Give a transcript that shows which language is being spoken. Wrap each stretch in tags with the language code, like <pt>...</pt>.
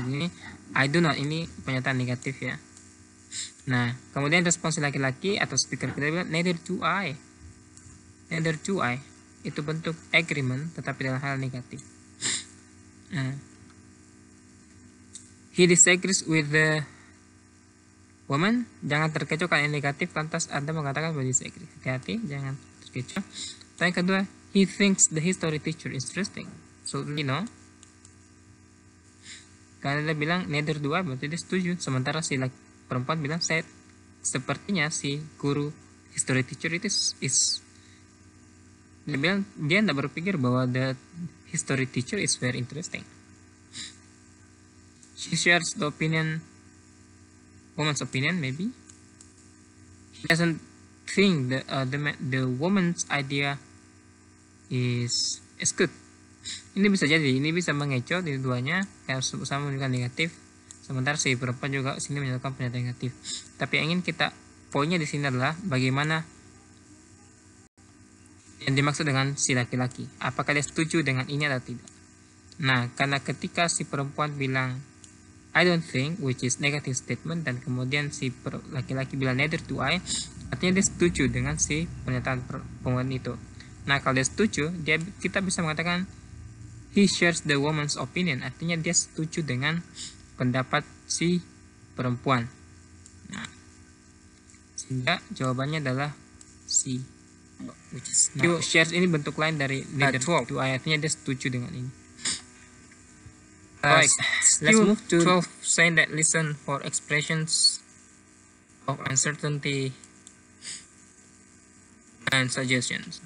<id>Ini</id> <en>I do not,</en> <id>ini pernyataan negatif ya. Nah, kemudian respons laki-laki atau speaker kita bilang</id> <en>neither do I. Neither do I.</en> <id>Itu bentuk agreement tetapi dalam hal negatif.</id> <en>He disagrees with the woman.</en> <id>Jangan terkecoh kalau yang negatif lantas Anda mengatakan bahwa disagree. Hati-hati, jangan terkecoh. Yang kedua,</id> <en>he thinks the history teacher interesting.</en> <id>So karena dia bilang</id> <en>neither do I,</en> <id>berarti dia setuju. Sementara si perempuan bilang saya sepertinya si guru history teacher itu is dia bilang dia tidak berpikir bahwa</id> <en>the history teacher is very interesting. She shares the woman's opinion maybe. He doesn't think the woman's idea is good.</en> <id>Ini bisa jadi, ini bisa mengecoh di duanya karena sama menunjukkan negatif. Sementara si perempuan juga sini menyatakan pernyataan negatif. Tapi yang ingin kita poinnya di sini adalah bagaimana yang dimaksud dengan si laki-laki. Apakah dia setuju dengan ini atau tidak? Nah, karena ketika si perempuan bilang</id> <en>I don't think, which is negative statement,</en> <id>dan kemudian si laki-laki bilang</id> <en>neither do I,</en> <id>artinya dia setuju dengan si pernyataan perempuan itu. Nah, kalau dia setuju, kita bisa mengatakan</id> <en>he shares the woman's opinion,</en> <id>artinya dia setuju dengan pendapat si perempuan. Nah, sehingga jawabannya adalah C,</id> <en>which is shares</en> <id>ini bentuk lain dari</id> <en>neither do I,</en> <id>artinya dia setuju dengan ini.</id> <en>Right. Let's move to 12, saying that listen for expressions of uncertainty and suggestions.</en>